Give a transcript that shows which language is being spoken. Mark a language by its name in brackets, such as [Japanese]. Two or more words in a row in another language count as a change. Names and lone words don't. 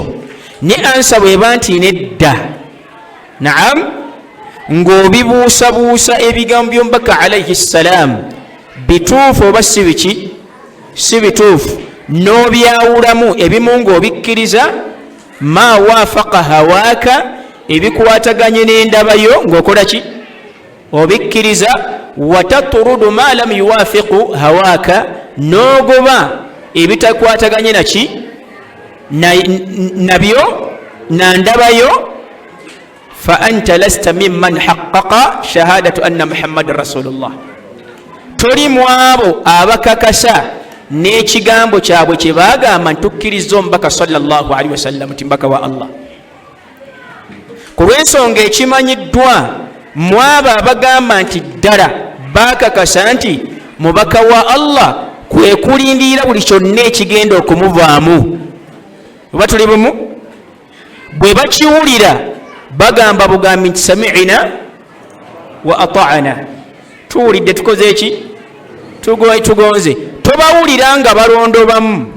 [Ganda] Ne ansa bweba nti nedda, naam, ng'obibuusabuusa ebigambo by'omubaka alayhi ssalam bituufu oba si biki si bituufu n'obyawulamu ebimu ng'obikkiriza [Arabic] ما وافق هواك [Ganda] ebikwataganye n'endabayo ng'okola ki obikkiriza [Arabic] وتطرد ما لم يوافق هواك [Ganda] n'ogoba ebitakwataganye naki nabyo nandabayo [Arabic] فأنت لست ممن حقق شهادة أن محمدا رسول الله [Ganda] toli mu abo abakakasa n'ekigambo kyabwe kye baagamba ntukkiriza omubaka [Arabic] صلى الله عليه وسلم [Ganda] ti mbaka wa allah ku lw'ensonga ekimanyiddwa mu abo abagamba nti ddala baakakasa nti mubaka wa allah kwe kulindirira buli kyonna ekigenda okumuvaamu oba tuli bumu bwe bakiwulira bagamba bugambi nti [Arabic] سمعنا وأطعنا [Ganda] tuwulidde tukoze eki tugonze tobawulira nga balondobamu